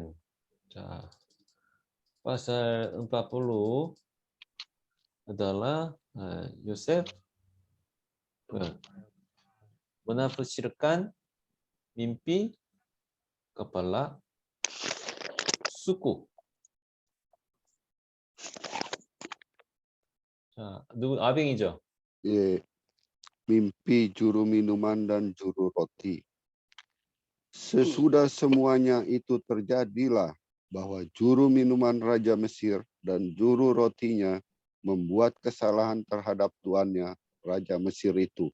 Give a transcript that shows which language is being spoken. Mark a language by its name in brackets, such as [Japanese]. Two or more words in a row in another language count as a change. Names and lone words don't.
[Indonesian] 자, pasal 40 adalah Yosef menafsirkan mimpi kepala suku. [Korean] 자, 아빙이죠? 예, [Indonesian] mimpi juru minuman dan juru roti. Sesudah semuanya itu terjadilah bahwa juru minuman Raja Mesir dan juru rotinya membuat kesalahan terhadap tuannya, Raja Mesir itu.